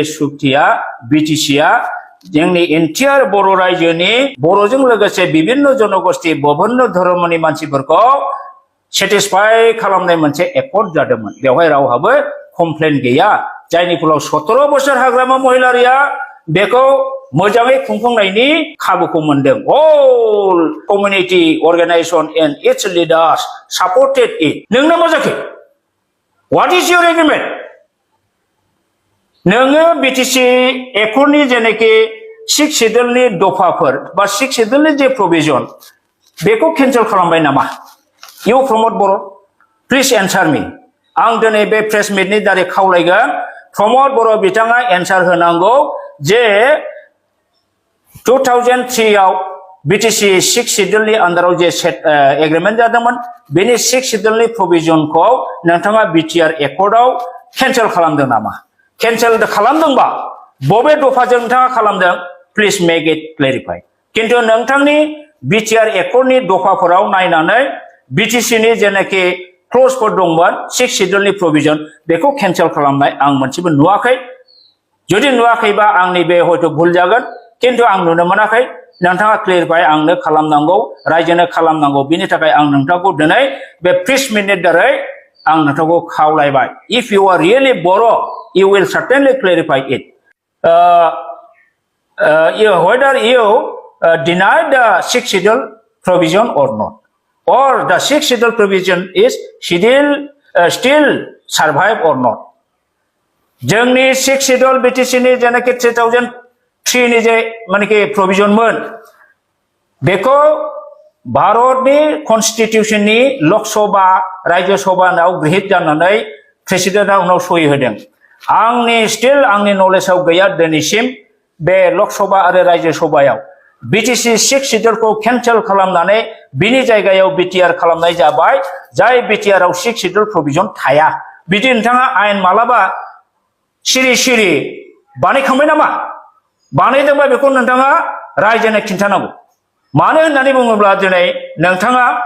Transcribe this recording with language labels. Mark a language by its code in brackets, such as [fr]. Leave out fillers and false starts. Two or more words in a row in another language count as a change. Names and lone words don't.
[brx] सुक्तिया बिटिसिआ जोंनि एन्टायार बर' रायजोनि बर'जों लोगोसे विभिन्न जनगोष्ठी विभिन्न धर्मनि मानसिफोरखौ सेटिसफाइ खालामनाय मोनसे एकर्ड जादोंमोन बेवहाय रावहाबो कमप्लेन गैया जायनि फलाव 17 बोसोर हाग्रामा महिलारिया बेखौ मोजाङै खुंफुंनायनि खाबुखौ मोनदों [en] all community organisation and its leaders supported it [brx] नोंना मा जाखो [en] what is your agreement [brx] नोङो बिटिसि एकर्डनि जेनेखि 6 शेड्यूलनि दफाफोर बा 6 शेड्यूलनि जे प्रभिजन बेखौ केन्सेल खालामबाय नामा [en] you Pramod Boro please answer me [brx] आं दिनै बे प्रेस मिटनि दारै खावलायगोन प्रमोद बर' बिथाङा एन्सार होनांगौ जे 2003 आव BTC 6 शेड्यूलनि आन्दाराव जे एग्रीमेंट जादोंमोन बेनि 6 शेड्यूलनि प्रोविजनखौ नोंथाङा BTR एकर्डआव कैंसेल खालामदों नामा कैंसेल खालामदोंबा बबे दफाजों नोंथाङा खालामदों [en] please make it clarify [brx] किन्तु नोंथांनि BTR एकर्डनि दफाफोराव नायनानै BTC नि जेनाखि क्ल'जफोर दंमोन 6 शेड्यूलनि प्रोविजन बेखौ कैंसेल खालामनाय आं मोनसेबो नुवाखै जुदि नुवाखैबा आंनि बे हयथ' भुल जागोन किन्तु आं नुनो मोनाखै नोंथाङा क्लियारफाइ आंनो खालामनांगौ रायजोनो खालामनांगौ बिनि थाखाय आं नोंथांखौ दिनै बे प्रेस मिटनि दारै आं नोंथांखौ खावलायबाय [en] if you are really Boro' you will certainly clarify it whether you deny the 6th schedule provision or not or the 6th schedule provision is still survive or not जोंनि 6th schedule [brx] BTC नि जेनाखि 3003 नि जे मानेकि प्रोविजनमोन बेखौ भारतनि कन्स्टिट्यूशननि लोकसभा राज्य सभायाव गृहीत जानानै प्रेसिडेन्टआ उनाव सहि होदों आंनि स्टिल आंनि नलेजाव गैया दिनैसिम बे लोकसभा आरो राज्य सभायाव BTC 6 शेड्यूलखौ कैंसेल खालामनानै बिनि जायगायाव BTR खालामनाय जाबाय जाय BTR आव 6 शेड्यूल प्रोविजन थाया बिदि नोंथाङा आयेन मालाबा सिरि सिरि बानायखांबाय नामा बानायदोंबा बेखौ नोंथाङा रायजोनो खिन्थानांगौ मानो होननानै बुङोब्ला दिनै नोंथाङा